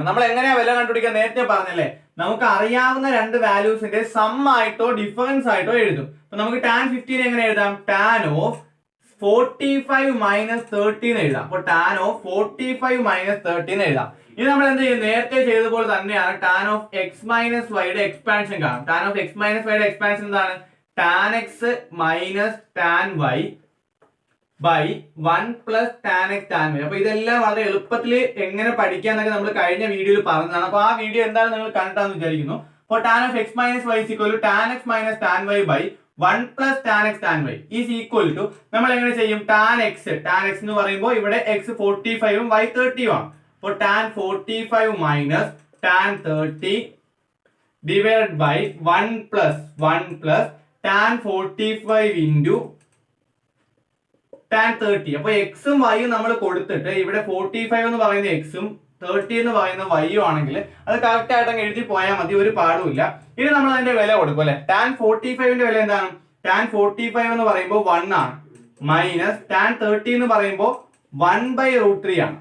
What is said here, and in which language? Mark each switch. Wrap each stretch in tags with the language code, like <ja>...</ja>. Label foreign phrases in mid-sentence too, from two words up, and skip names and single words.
<ml>നമ്മൾ എങ്ങനെയാ വില കണ്ടുപിടിക്കാൻ നേരത്തെ പറഞ്ഞല്ലേ? നമുക്ക് അറിയാവുന്ന രണ്ട് വാല്യൂസിന്റെ സം ആയിട്ടോ ഡിഫറൻസ് ആയിട്ടോ എഴുതും. അപ്പൊ നമുക്ക് tan 15 എങ്ങനെ എഴുതാം?</ml> <en>tan of 45 - 30</en> <ml>എന്ന് എഴുതാം. അപ്പോൾ</ml> <en>tan of 45 - 30</en> <ml>എന്ന് എഴുതാം. ഇത് നമ്മൾ എന്ത് ചെയ്യും? നേരത്തെ ചെയ്തതുപോലെ തന്നെയാണ്</ml> <en>tan of x - y</en> <ml>യുടെ എക്സ്പാൻഷൻ കാണും.</ml> <en>tan of x - y</en> <ml>യുടെ എക്സ്പാൻഷൻ എന്താണ്?</ml> <en>tan x - tan y by 1 + tan x tan y.</en> <ml>അപ്പൊ ഇതെല്ലാം വളരെ എളുപ്പത്തിൽ എങ്ങനെ പഠിക്കാന്നൊക്കെ നമ്മൾ കഴിഞ്ഞ വീഡിയോയിൽ പറഞ്ഞതാണ്. അപ്പൊ ആ വീഡിയോ എന്താണ് നിങ്ങൾ കണ്ടാന്ന് വിചാരിക്കുന്നു.</ml> <en>അപ്പോൾ tan of x - y = tan x - tan y by 1 + tan x tan y is equal to</en> <ml>നമ്മൾ എങ്ങനെ ചെയ്യും? tan x എന്ന് പറയുമ്പോൾ ഇവിടെ x 45 ഉം y 30 ഉം ആണ്.</ml> <en>അപ്പോൾ tan 45 - tan 30 divided by 1 + tan 45 into tan 30.</en> <ml>അപ്പോൾ x ഉം y ഉം നമ്മൾ കൊടുത്തിട്ട് ഇവിടെ 45 എന്ന് പറയുന്ന x ഉം 30 എന്ന് പറയുന്ന y ഉം ആണെങ്കിൽ അത് കറക്റ്റ് ആയിട്ട് അങ്ങ് എഴുതി പോയാൽ മതി, ഒരു പാടുമില്ല. ഇനി നമ്മൾ അതിന്റെ വില കൊടുക്കും അല്ലെ? tan 45ന്റെ വില എന്താണ്? tan 45 എന്ന് പറയുമ്പോൾ 1 ആണ്.</ml> <en>minus tan 30</en> <ml>എന്ന് പറയുമ്പോൾ 1/√3 ആണ്.</ml>